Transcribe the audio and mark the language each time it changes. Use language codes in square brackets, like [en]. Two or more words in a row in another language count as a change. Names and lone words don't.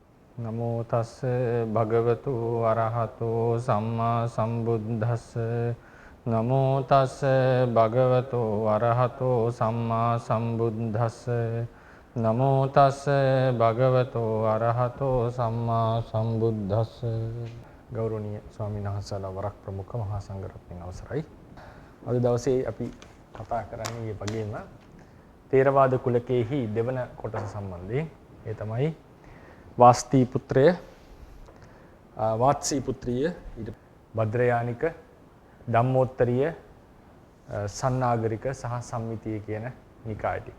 [pi] නමෝ තස්ස භගවතු අරහතෝ සම්මා සම්බුද්දස්ස නමෝ තස්ස භගවතු අරහතෝ සම්මා සම්බුද්දස්ස නමෝ තස්ස භගවතු අරහතෝ සම්මා සම්බුද්දස්ස [si] ගෞරවනීය ස්වාමීන් වහන්සේලා වරක් ප්‍රමුඛ මහා සංඝරත්නයන් අවසරයි. අද දවසේ අපි කතා කරන්නේ මේ වගේම තේරවාද කුලකයේහි දෙවන කොටස සම්බන්ධයෙන්. ඒ තමයි වාස්ති පුත්‍රය, වාත්සී පුත්‍රිය, භද්‍රයානික, ධම්මෝත්තරීය, සන්නාගරික සහ සම්මිතිය කියන නිකාය ටික.